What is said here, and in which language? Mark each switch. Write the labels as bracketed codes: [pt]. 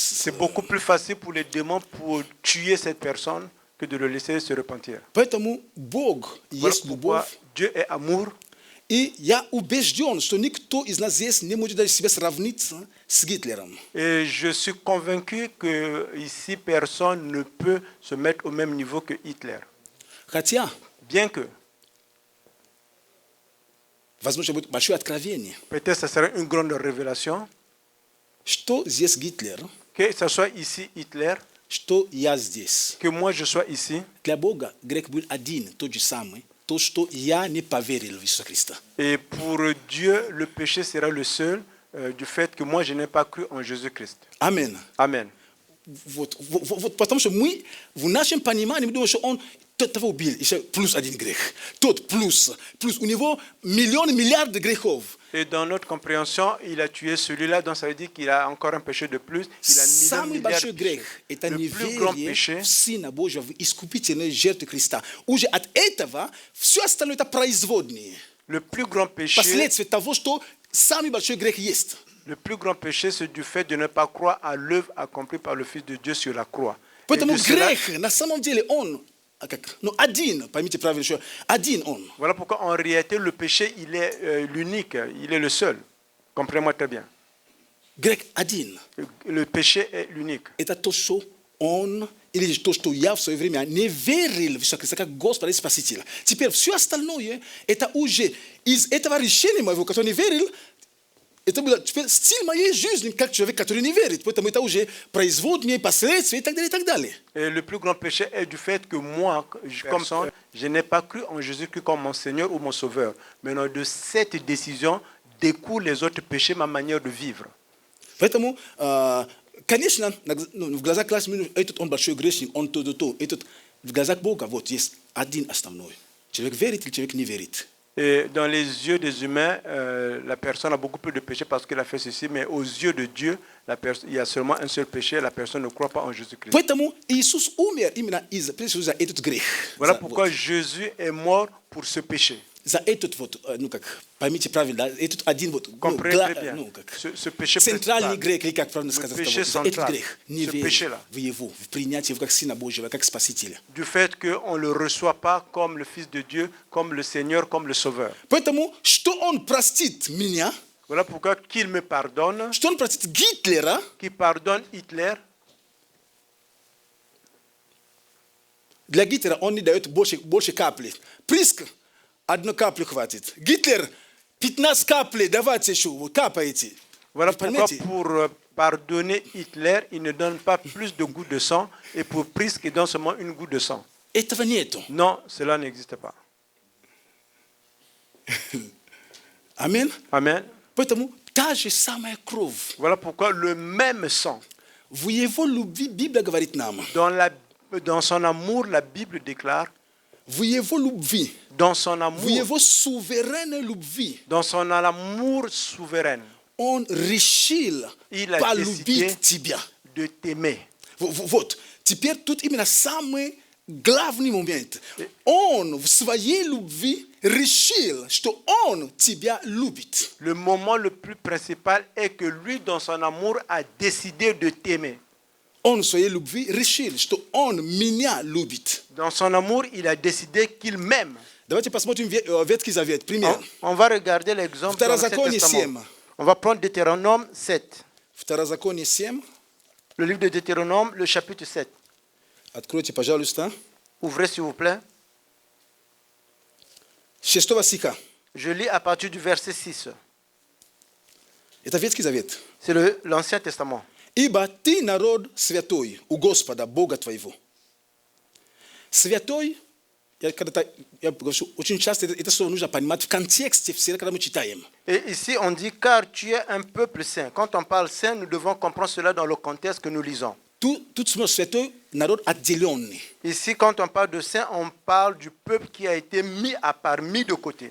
[fr] C'est beaucoup plus facile pour les démons pour tuer cette personne que de le laisser se repentir. [ru] Поэтому Бог есть любовь. [fr] Dieu est amour. [ru] И я убежден, что никто из нас здесь не может даже себя сравнить с Гитлером. [fr] Et je suis convaincu que ici personne ne peut se mettre au même niveau que Hitler. [ru] Хотя, [fr] bien que, [ru] возможно, будет большое откровение. [fr] Peut-être ça serait une grande révélation. [ru] Что здесь Гитлер? [fr] Que ce soit ici Hitler. [ru] Что я здесь? [fr] Que moi je sois ici. [ru] Для Бога грех был один, тот же самый. То, что я не поверил в Иисуса Христа. [fr] Et pour Dieu, le péché sera le seul du fait que moi je n'ai pas cru en Jésus-Christ. Amen. Amen. [ru] Вот, потому что мы в нашем понимании мы думаем, что он тот того убил, еще плюс один грех. Тот плюс. У него миллионы, миллиарды грехов. [fr] Et dans notre compréhension, il a tué celui-là, donc ça veut dire qu'il a encore un péché de plus. Il a [ru] Самый большой грех – это неверие в Сына Божьего, в искупительную жертву Христа. Уже от этого все остальное – это производные. [fr] Le plus grand péché, [ru] последствия того, что самый большой грех есть. [fr] Le plus grand péché, c'est du fait de ne pas croire à l'œuvre accomplie par le Fils de Dieu sur la croix. [ru] Поэтому грех, на самом деле, он один, поймите правильно, что один он. [fr] Voilà pourquoi en réalité le péché il est l'unique, il est le seul. Comprenez-moi très bien. [ru] Грех один. [fr] Le péché est l'unique. [ru] Это то, что он или то, что я в свое время не верил в Иисуса Христа как Господа и Спасителя. Теперь все остальное, это уже из этого решения моего, который не верил, это был стиль моей жизни, как человек, который не верит. Поэтому это уже производные последствия и так далее, и так далее. [fr] Et le plus grand péché est du fait que moi, comme ça, je n'ai pas cru en Jésus-Christ comme mon Seigneur ou mon Sauveur. Maintenant, de cette décision découlent les autres péchés, ma manière de vivre. [ru] Поэтому, конечно, в глазах класса этот он большой грешник, он то. Этот в глазах Бога вот есть один основной. Человек верит или человек не верит. [fr] Et dans les yeux des humains, la personne a beaucoup plus de péché parce qu'elle a fait ceci, mais aux yeux de Dieu, il y a seulement un seul péché, la personne ne croit pas en Jésus-Christ. [ru] Поэтому Иисус умер именно за этот грех. [fr] Voilà pourquoi Jésus est mort pour ce péché. [ru] За этот вот, ну как, поймите правильно, этот один вот, [fr] ce péché [ru] центральный грех, или как правильно сказать, этот грех, не верить в его, в принятие его как Сына Божьего, как Спасителя. [fr] Du fait qu'on ne le reçoit pas comme le Fils de Dieu, comme le Seigneur, comme le Sauveur. [ru] Поэтому, что он простит меня, [fr] voilà pourquoi qu'il me pardonne, [ru] что он простит Гитлера, [fr] qu'il pardonne Hitler, [ru] для Гитлера он не дает больше капли. Приск, одну каплю хватит. Гитлер, 15 каплей, давайте еще, капаете. [fr] Voilà pourquoi pour pardonner Hitler, il ne donne pas plus de gouttes de sang, et pour Prisk, il donne seulement une goutte de sang. [ru] Этого нету. [fr] Non, cela n'existe pas. Amen. Amen. [ru] Поэтому та же самая кровь. [fr] Voilà pourquoi le même sang. [ru] В его любви Библия говорит нам. [fr] Dans son amour, la Bible déclare. [ru] В его любви. [fr] Dans son amour. [ru] В его суверенной любви. [fr] Dans son amour souverain. [ru] Он решил полюбить тебя. [fr] De t'aimer. [ru] Вот. Теперь тут именно самый главный момент. Он в своей любви решил, что он тебя любит. [fr] Le moment le plus principal est que lui, dans son amour, a décidé de t'aimer. [ru] Он в своей любви решил, что он меня любит. [fr] Dans son amour, il a décidé qu'il m'aime. [ru] Давайте посмотрим Ветхий Завет, пример. [fr] On va regarder l'exemple dans l'Ancien Testament. On va prendre Deutéronome 7. [ru] Второзаконие 7. [fr] Le livre de Deutéronome, le chapitre 7. [ru] Откройте, пожалуйста. [fr] Ouvrez, s'il vous plaît. [ru] 6 стиха. [fr] Je lis à partir du verset 6. [ru] Это Ветхий Завет. [fr] C'est l'Ancien Testament. [ru] Ибо ты народ святой у Господа, Бога твоего. Святой, я говорю, очень часто это слово нужно понимать в контексте, всегда, когда мы читаем. [fr] Et ici, on dit, car tu es un peuple saint. Quand on parle saint, nous devons comprendre cela dans le contexte que nous lisons. [ru] Тут святой народ отделенный. [fr] Ici, quand on parle de saint, on parle du peuple qui a été mis à part, mis de côté.